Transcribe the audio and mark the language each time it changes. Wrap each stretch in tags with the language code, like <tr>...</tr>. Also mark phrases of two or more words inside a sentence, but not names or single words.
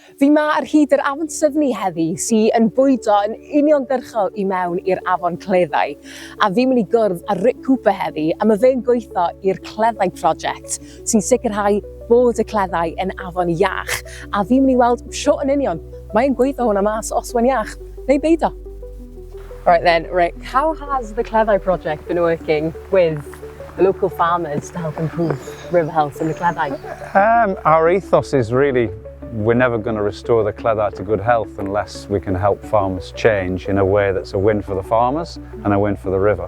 <cy>Fi ma ar hyd yr afon syfni heddi sy'n yn bwydo yn uniongyrchol I mewn i'r afon Cleddau. A fi'n mynd I gwrdd â Rick Cooper heddi a mae fe'n gweithio i'r Cleddau Project sy'n sicrhau bod y Cleddau yn afon iach. A fi'n mynd I weld sio yn union mae'n gweithio hwnna mas os wy'n iach neu beidio.</cy> <en>Right then, Rick, how has the Cleddau Project been working with the local farmers to help improve river health in the Cleddau? Our ethos is really we're never going to restore the Cleddau to good health unless we can help farmers change in a way that's a win for the farmers and a win for the river.</en>